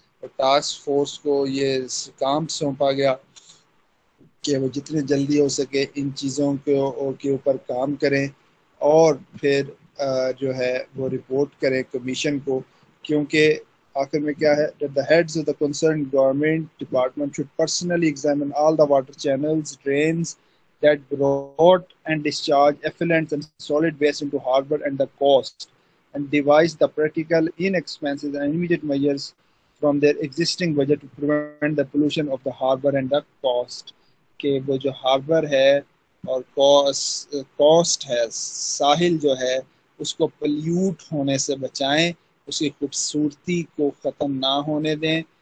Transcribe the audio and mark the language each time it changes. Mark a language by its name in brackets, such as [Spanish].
[Urdu] اور task force کو یہ کام سونپا گیا کہ وہ جتنے جلدی ہو سکے ان چیزوں کے اوپر کام کریں، اور پھر جو ہے وہ رپورٹ کریں کمیشن کو. کیونکہ آخر میں کیا ہے، [English] that the heads of the concerned government department should personally examine all the water channels, drains that brought and discharge effluents and solid waste into harbor and the coast, and devise the practical, inexpensive and immediate measures from their existing budget to prevent the pollution of the harbor and the coast. [Urdu] کہ وہ جو harbour ہے اور cost ہے، ساحل جو ہے، اس کو pollute ہونے سے بچائیں، اس کی خوبصورتی کو ختم نہ ہونے دیں.